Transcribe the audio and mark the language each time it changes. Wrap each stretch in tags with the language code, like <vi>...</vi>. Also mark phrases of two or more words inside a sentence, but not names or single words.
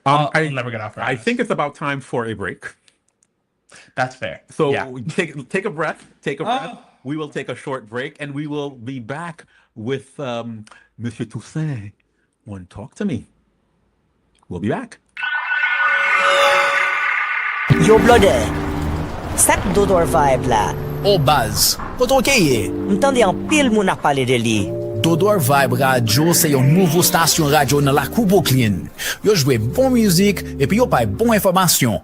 <en>I'll never get off her. I think it's about time for a break. That's fair. So take a breath. We will take a short break, and we will be back with Monsieur Toussaint on Talk to Me. We'll be back.</en> <ht>Yo, blode, sak Dodor vibe la. O baz, koton keye? M'tande an pil moun a pale de li. Dodor Vibe Radio se yon nouvo stasyon radio nan la Brooklyn. Yo jwe bon müzik, epi yo pay bon informasyon.</ht>